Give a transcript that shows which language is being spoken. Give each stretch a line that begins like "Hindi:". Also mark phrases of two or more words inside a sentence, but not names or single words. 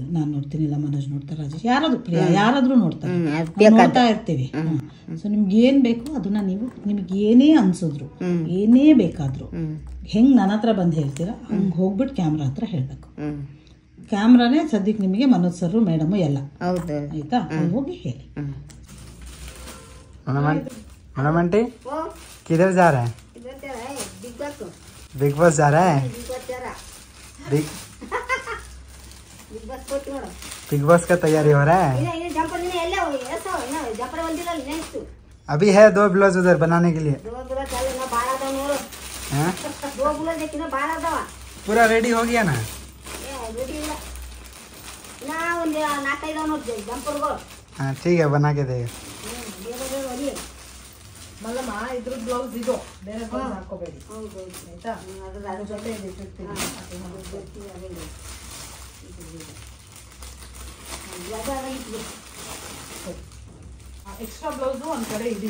Kannada: ನಾನ್ ನೋಡ್ತೀನಿ, ಇಲ್ಲ ಮನೋಜ್ ನೋಡ್ತಾರೆ, ರಾಜೇಶ್ ಯಾರಾದ್ರೂ, ಪ್ರಿಯಾ ಯಾರಾದ್ರೂ ನೋಡ್ತಾರೆ, ನೋಡ್ತಾ ಇರ್ತೀವಿ. ಸೊ ನಿಮ್ಗೆ ಏನ್ ಬೇಕು ಅದನ್ನ ನೀವು, ನಿಮ್ಗೆ ಏನೇ ಅನ್ಸಿದ್ರು, ಏನೇ ಬೇಕಾದ್ರು ಹೆಂಗ್ ನನ್ನ ಹತ್ರ ಬಂದು ಹೇಳ್ತೀರಾ ಹಂಗ್ ಹೋಗ್ಬಿಟ್ಟು ಕ್ಯಾಮ್ರಾ ಹತ್ರ ಹೇಳ್ಬೇಕು. ಕ್ಯಾಮ್ರಾನೇ ಸದ್ಯಕ್ಕೆ ನಿಮಗೆ ಮನೋಜ್
English: sir, madam
Kannada: ಎಲ್ಲ ಆಯ್ತಾ. ಹೋಗಿ ಹೇಳಿ.
English: madam aunty
Hindi: किधर जा रहे हैं? बिग बॉस जा रहे हैं? बिग बॉस का तैयारी हो रहा है? अभी है 2 ब्लाउज उधर बनाने के लिए. पूरा रेडी हो गया ना? हाँ ठीक है, बना के देगा.
Kannada: ಮಲ್ಲಮ್ಮ ಇದ್ರ ಬ್ಲೌಸ್ ಇದು ಬೇರೆ ಬ್ಲೌಸ್ ಹಾಕೋಬೇಡಿ ಆಯ್ತಾ. ಅದ್ರ ಜೊತೆ ಎಕ್ಸ್ಟ್ರಾ ಬ್ಲೌಸು ಒಂದ್ ಕಡೆ ಇದೆ.